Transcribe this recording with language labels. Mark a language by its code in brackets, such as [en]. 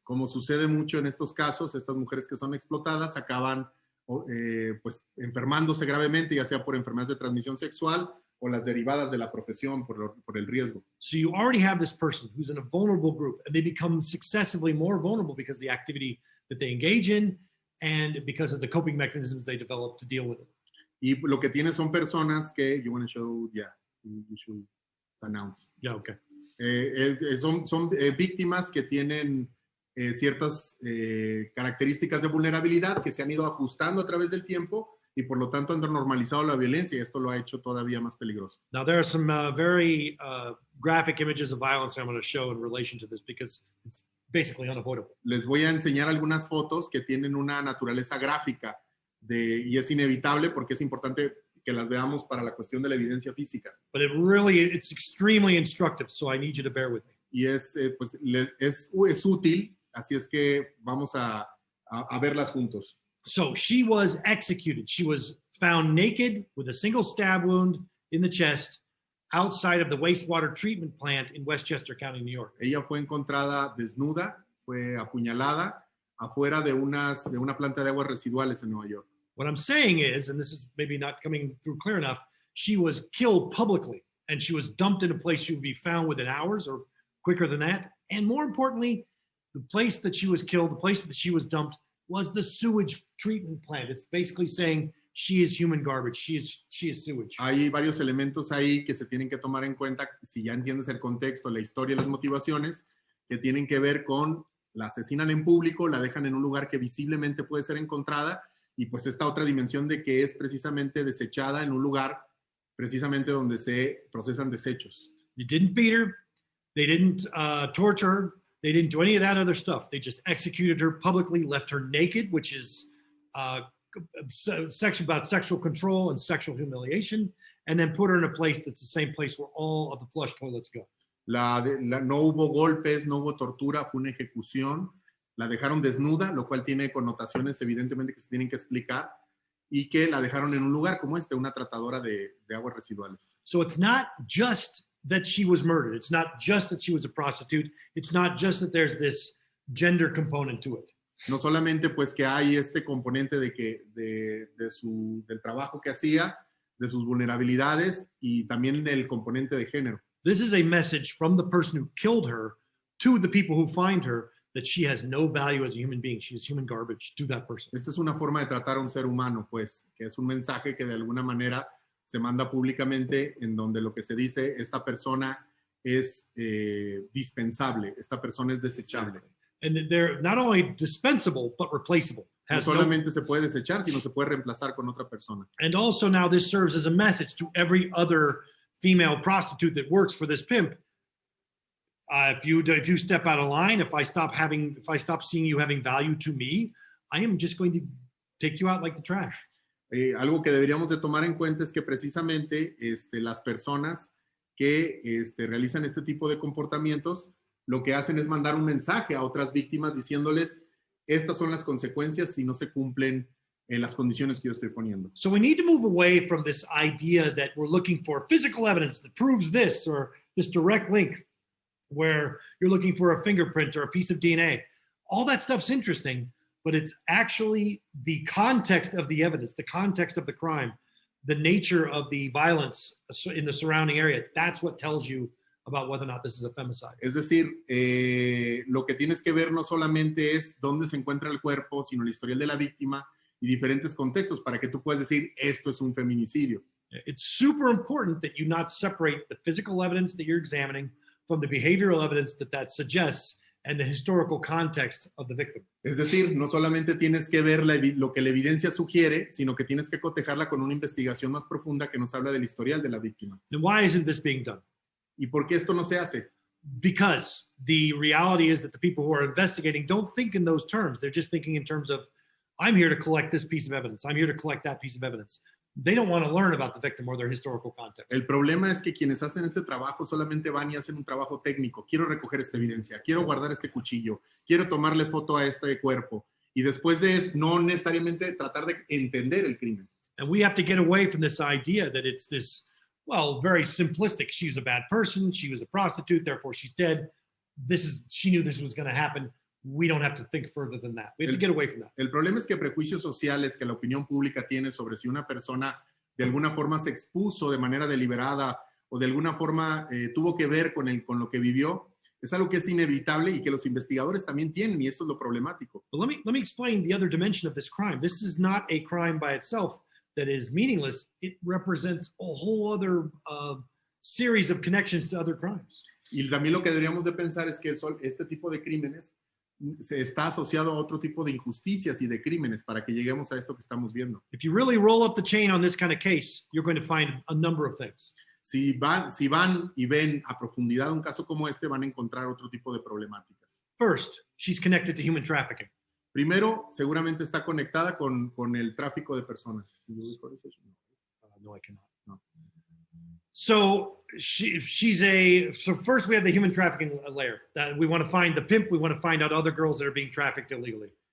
[es] Como sucede mucho en estos casos, estas mujeres que son explotadas acaban pues enfermándose gravemente, ya sea por enfermedades de transmisión sexual o las derivadas de la profesión por el riesgo. [en] So you already have this person who's in a vulnerable group, and they become successively more vulnerable because of the activity that they engage in and because of the coping mechanisms they develop to deal with it. [es] Y lo que tiene son personas que, [en] you want to show, yeah, you should announce. Yeah, okay. [es] Son víctimas que tienen ciertas características de vulnerabilidad que se han ido ajustando a través del tiempo y por lo tanto han normalizado la violencia y esto lo ha hecho todavía más peligroso. [en] Now there are some very graphic images of violence I'm going to show in relation to this because it's basically unavoidable. [es] Les voy a enseñar algunas fotos que tienen una naturaleza gráfica y es inevitable porque es importante que las veamos para la cuestión de la evidencia física. [en] But it's extremely instructive, so I need you to bear with me. [es] Y es útil, así es que vamos a verlas juntos. [en] So she was executed. She was found naked with a single stab wound in the chest outside of the wastewater treatment plant in Westchester County, New York. [es] Ella fue encontrada desnuda, fue apuñalada afuera de una planta de aguas residuales en Nueva York. [en] What I'm saying is, and this is maybe not coming through clear enough, she was killed publicly and she was dumped in a place she would be found within hours or quicker than that. And more importantly, the place that she was killed, the place that she was dumped, was the sewage treatment plant. It's basically saying she is human garbage. She is sewage. [es] Hay varios elementos ahí que se tienen que tomar en cuenta si ya entiendes el contexto, la historia y las motivaciones que tienen que ver con la asesinan en público, la dejan en un lugar que visiblemente puede ser encontrada y pues esta otra dimensión de que es precisamente desechada en un lugar precisamente donde se procesan desechos. [en] You didn't beat her. They didn't torture her. They didn't do any of that other stuff. They just executed her publicly, left her naked, which is section about sexual control and sexual humiliation, and then put her in a place that's the same place where all of the flush toilets go. [es] No hubo golpes, no hubo tortura, fue una ejecución. La dejaron desnuda, lo cual tiene connotaciones evidentemente que se tienen que explicar, y que la dejaron en un lugar como una tratadora de aguas residuales. [en] So it's not just that she was murdered. It's not just that she was a prostitute. It's not just that there's this gender component to it. [es] No solamente pues que hay este componente del trabajo que hacía, de sus vulnerabilidades y también el componente de género. [en] This is a message from the person who killed her to the people who find her that she has no value as a human being. She is human garbage to that person. [es] Esta es una forma de tratar a un ser humano, pues, que es un mensaje que de alguna manera se manda públicamente en donde lo que se dice, esta persona es dispensable, esta persona es desechable. [en] And they're not only dispensable, but replaceable. [es] No solamente se puede desechar, sino se puede reemplazar con otra persona. [en] And also now this serves as a message to every other female prostitute that works for this pimp. If you step out of line, if I stop seeing you having value to me, I am just going to take you out like the trash. [es] Algo que deberíamos de tomar en cuenta es que precisamente las personas que realizan este tipo de comportamientos lo que hacen es mandar un mensaje a otras víctimas diciéndoles estas son las consecuencias si no se cumplen las condiciones que yo estoy poniendo. [en] So we need to move away from this idea that we're looking for physical evidence that proves this or this direct link where you're looking for a fingerprint or a piece of DNA. All that stuff's interesting, but it's actually the context of the evidence, the context of the crime, the nature of the violence in the surrounding area. That's what tells you about whether or not this is a femicide. [es] Es decir, lo que tienes que ver no solamente es dónde se encuentra el cuerpo, sino el historial de la víctima y diferentes contextos para que tú puedas decir esto es un feminicidio. [en] It's super important that you not separate the physical evidence that you're examining from the behavioral evidence that suggests and the historical context of the victim. [es] Es decir, no solamente tienes que ver lo que la evidencia sugiere, sino que tienes que cotejarla con una investigación más profunda que nos habla del historial de la víctima. [en] And why isn't this being done? [es] ¿Y por qué esto no se hace? [en] Because the reality is that the people who are investigating don't think in those terms. They're just thinking in terms of, I'm here to collect this piece of evidence. I'm here to collect that piece of evidence. They don't want to learn about the victim or their historical context. [es] El problema es que quienes hacen este trabajo solamente van y hacen un trabajo técnico. Quiero recoger esta evidencia, quiero guardar este cuchillo, quiero tomarle foto a este cuerpo. Y después de eso, no necesariamente tratar de entender el crimen. [en] And we have to get away from this idea that it's this, well, very simplistic. She was a bad person. She was a prostitute. Therefore, she's dead. She knew this was going to happen. We don't have to think further than that. We have to get away from that. [es] El problema es que prejuicios sociales que la opinión pública tiene sobre si una persona de alguna forma se expuso de manera deliberada o de alguna forma tuvo que ver con lo que vivió, es algo que es inevitable y que los investigadores también tienen, y eso es lo problemático. [en] But let me explain the other dimension of this crime. This is not a crime by itself that is meaningless. It represents a whole other series of connections to other crimes. [es] Y también lo que deberíamos de pensar es que este tipo de crímenes se está asociado a otro tipo de injusticias y de crímenes para que lleguemos a esto que estamos viendo. [en] If you really roll up the chain on this kind of case, you're going to find a number of things. [es] Si van y ven a profundidad un caso como este, van a encontrar otro tipo de problemáticas. [en] First, she's connected to human trafficking. [es] Primero, seguramente está conectada con el tráfico de personas. [en] No, I cannot. No. So so first we have the human trafficking layer. That we want to find the pimp. We want to find out other girls that are being trafficked illegally.